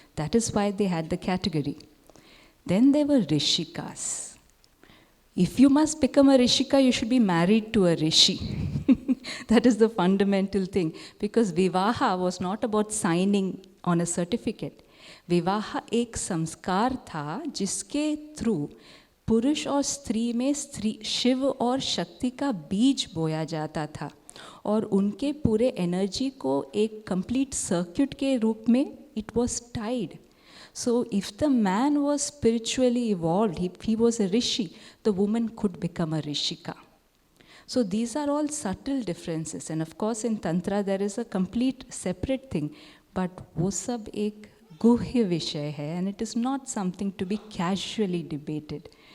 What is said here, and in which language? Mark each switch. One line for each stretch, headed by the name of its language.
English: That is why they had the category. Then there were Rishikas. If you must become a Rishika, you should be married to a Rishi. That is the fundamental thing. Because Vivaha was not about signing on a certificate.
Hindi: Vivaha एक संस्कार था जिसके through पुरुष और स्त्री में शिव और शक्ति का बीज बोया जाता था और उनके पूरे एनर्जी को एक कंप्लीट सर्क्यूट के रूप में
English: It was tied. So if the man was spiritually evolved, if he was a rishi, the woman could become a rishika. So these are all subtle differences. And of course in Tantra there is a complete separate thing. But
Hindi: वो सब एक गुह्य विषय है
English: and it is not something to be casually debated.